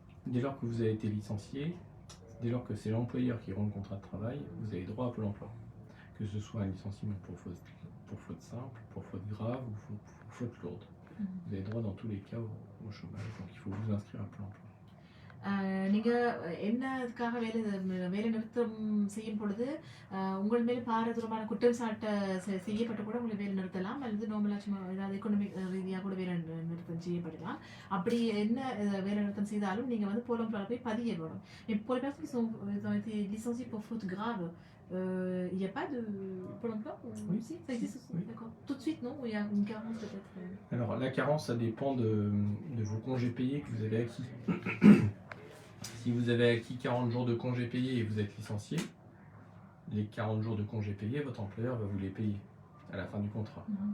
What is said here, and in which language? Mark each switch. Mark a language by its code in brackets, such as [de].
[fr] Dès lors que vous avez été licencié, dès lors que c'est l'employeur qui rend le contrat de travail, vous avez droit à Pôle emploi. Que ce soit un licenciement pour faute simple, pour faute grave ou pour faute lourde. Vous avez droit dans tous les cas au chômage, donc il faut vous inscrire à Pôle emploi. [ta] நீங்கள் என்னதுக்காக வேலை நிறுத்தம் செய்யும் பொழுது உங்கள் மேலே பாரதூரமான குற்றம் செய்யப்பட்டு கூட உங்களை வேலை நிறுத்தலாம், அல்லது நார்மலாக சும்மா ஏதாவது எக்கனாமிக் ரீதியாக கூட வேலை நிறுத்தம் செய்யப்படலாம். அப்படி என்ன வேலை நிறுத்தம் செய்தாலும் நீங்கள் வந்து Pôle emploi போய் பதிய வேணும். [fr] Et pour les personnes qui ont été licenciées pour faute grave, il n'y a pas de Pôle emploi? Oui, si, ça existe aussi. Oui. D'accord. Tout de suite, non? Ou il y a une carence peut-être? Alors la carence, ça dépend de vos congés payés que vous avez acquis. Si vous avez acquis 40 jours de congés payés et vous êtes licencié, les 40 jours de congés payés, votre employeur va vous les payer à la fin du contrat.